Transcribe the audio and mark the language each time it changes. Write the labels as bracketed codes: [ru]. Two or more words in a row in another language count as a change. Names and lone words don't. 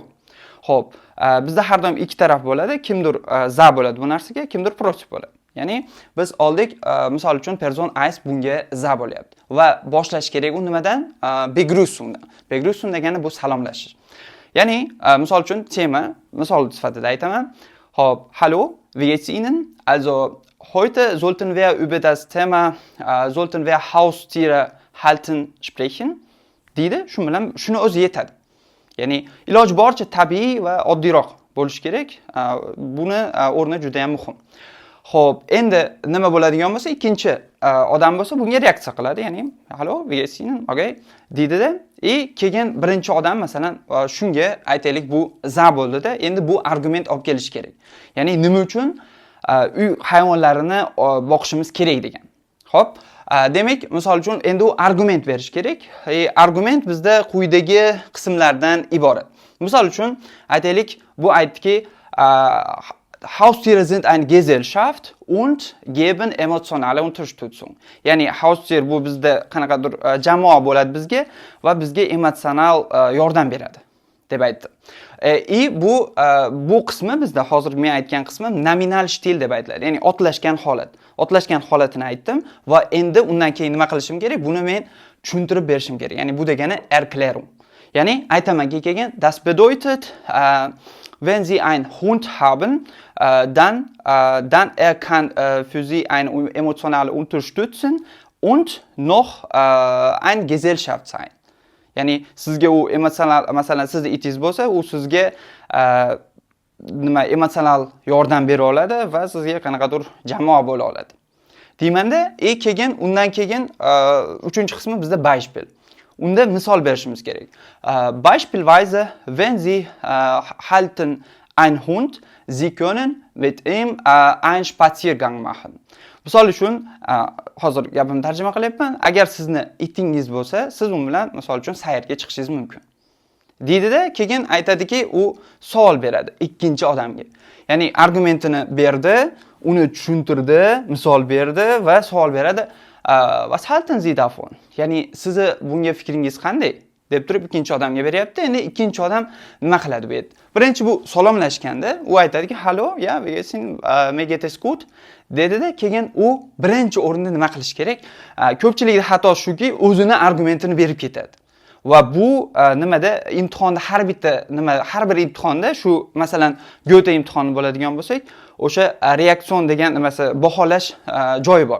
[uz] Xo'p, bizda har doim ikki taraf bo'ladi. Kimdir za bo'ladi bu narsaga, kimdir protiv bo'ladi. Ya'ni biz oldik, misol uchun person 1 bunga za bo'lyapti va boshlash kerak u nimadan? Begrüßungdan. Begrüßung degani bu salomlashish. Ya'ni misol uchun tema misol sifatida aytaman. Xo'p, [de] hallo, wie geht's Ihnen? Also heute sollten wir über das Thema sollten wir Haustiere halten sprechen. [uz] Deydi, shu bilan shuni o'zi yetadi. Ya'ni iloji boricha tabiiy va oddiyroq bo'lish kerak. Buni o'rni juda ham muhim. Xo'p, endi nima bo'ladigan bo'lsa, ikkinchi odam bo'lsa bunga reaksiya qiladi, ya'ni [de] hallo, wie geht's Ihnen? [uz] Okay, deydi-da, keyin birinchi odam masalan shunga aytaylik bu za bo'ldi-da, endi bu argument olib kelish kerak. Ya'ni nima uchun uy hayvonlarini boqishimiz kerak degan. Xo'p, demak, misol uchun endi u argument berish kerak. Argument bizda quyidagi qismlardan iborat. Misol uchun aytaylik, bu aytdiki, [de] Haustiere sind eine Gesellschaft und geben emotionale Unterstützung. [uz] Ya'ni Haustier bu bizda qanaqadir jamoa bo'ladi bizga va bizga emotsional yordam beradi deb aytdi. Bu qismi bizda hozir men aytgan qismi nominal stil deb aytiladi. Ya'ni otlashgan holat. Otlashgan holatini aytdim va endi undan keyin nima qilishim kerak? Buni men tushuntirib berishim kerak. Ya'ni bu degani Erklärung. Ya'ni aytamanki keyin [de] das bedeutet wenn Sie einen Hund haben, dann er kann für Sie eine emotionale unterstützen und noch eine Gesellschaft sein. [uz] Ya'ni sizga u emotsional, masalan sizning itingiz bo'lsa, u sizga nima emotsional yordam bera oladi va sizga qanaqadir jamoa bo'la oladi. Deymanda, keyin undan keyin uchinchi qismi bizda Beispiel. Unda misol berishimiz kerak. [de] Beispielsweise, wenn Sie halten einen Hund, Sie können mit ihm einen Spaziergang machen. [uz] Misol uchun, hozir gapimni tarjima qilyapman. Agar sizni itingiz bo'lsa, siz u bilan misol uchun sayrga chiqishingiz mumkin. Deydi-da, keyin aytadiki, u savol beradi ikkinchi odamga. Ya'ni argumentini berdi, uni tushuntirdi, misol berdi va savol beradi. [de] Was halten Sie davon? [uz] Ya'ni sizni bunga fikringiz qanday? Deb turib ikkinchi odamga beryapti. Endi ikkinchi odam nima qiladi bu yerda? Birinchi bu salomlashganda u aytadiki, [de] "Hallo, ja, wie geht's Ihnen? Mir geht es gut." [uz] Dedi-da, keyin u birinchi o'rinda nima qilish kerak? Ko'pchilikda xato shuki, o'zini argumentini berib ketadi. Va bu nimada imtihonda har bir imtihonda shu masalan Goethe imtihoni bo'ladigan bo'lsak, o'sha reaksion degan nimasi baholash joyi bor.